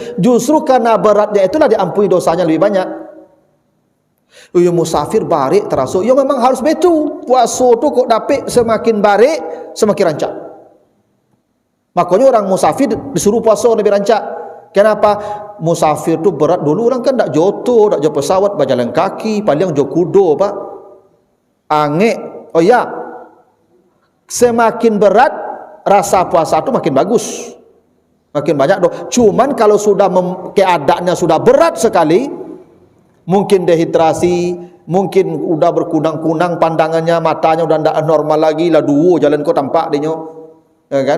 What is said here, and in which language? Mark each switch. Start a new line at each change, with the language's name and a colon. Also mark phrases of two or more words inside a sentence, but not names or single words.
Indonesian: Justru karena beratnya itulah diampuni dosanya lebih banyak.
Minangkabau: Yo musafir barik terasa,
Indonesian: yo memang harus betul.
Minangkabau: Puasa tu kok dapat semakin barik semakin rancak.
Indonesian: Makanya orang musafir disuruh puasa lebih rancak.
Minangkabau: Kenapa? Musafir tu berat dulu orang kan tak joto, tak jo pesawat, berjalan kaki, paling jo kudo Pak. Angek.
Indonesian: Oh ya. Semakin berat rasa puasa tu makin bagus.
Minangkabau: Makin banyak doh.
Indonesian: Cuman kalau sudah keadaannya sudah berat sekali, mungkin dehidrasi, mungkin udah berkunang-kunang pandangannya, matanya udah tidak normal lagi,
Minangkabau: lah duo jalan kau tampak dia,
Indonesian: ya kan?